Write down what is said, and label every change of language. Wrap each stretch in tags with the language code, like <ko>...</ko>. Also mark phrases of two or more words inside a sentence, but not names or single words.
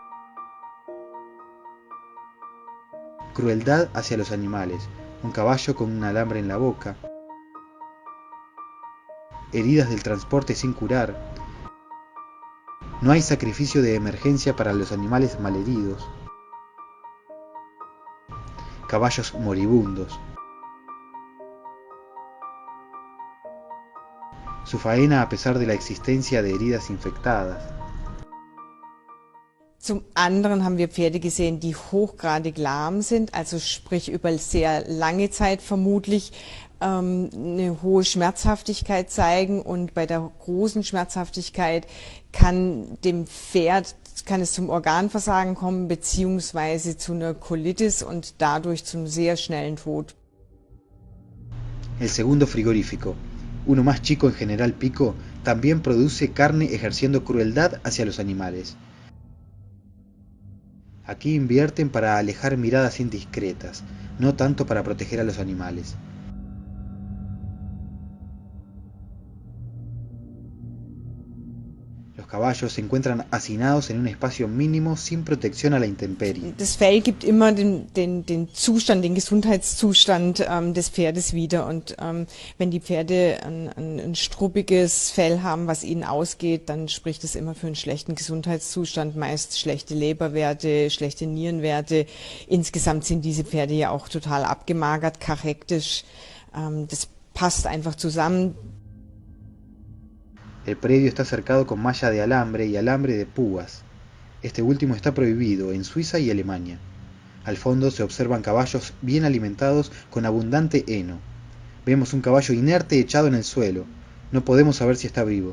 <es>crueldad hacia los animales, un caballo con un alambre en la boca, heridas del transporte sin curar, no hay sacrificio de emergencia para los animales malheridos, caballos moribundos. Su faena a pesar de la existencia de heridas infectadas.</es> <de>Zum anderen haben wir Pferde gesehen, die hochgradig lahm sind, also sprich über sehr lange Zeit vermutlich eine hohe Schmerzhaftigkeit zeigen, und bei der großen Schmerzhaftigkeit kann es zum Organversagen kommen, beziehungsweise zu einer Colitis und dadurch zum sehr schnellen Tod.</de> <es>El segundo frigorífico, uno más chico en General Pico, también produce carne ejerciendo crueldad hacia los animales. Aquí invierten para alejar miradas indiscretas, no tanto para proteger a los animales. Los caballos se encuentran hacinados en un espacio mínimo sin protección a la intemperie.</es> <de>Das Fell gibt immer den Gesundheitszustand des Pferdes wieder, und wenn die Pferde ein struppiges Fell haben, was ihnen ausgeht, dann spricht es immer für einen schlechten Gesundheitszustand, meist schlechte Leberwerte, schlechte Nierenwerte. Insgesamt sind diese Pferde ja auch total abgemagert, kachektisch. Das passt einfach zusammen.</de> <es>El predio está cercado con malla de alambre y alambre de púas. Este último está prohibido en Suiza y Alemania. Al fondo se observan caballos bien alimentados con abundante heno. Vemos un caballo inerte echado en el suelo. No podemos saber si está vivo.</es>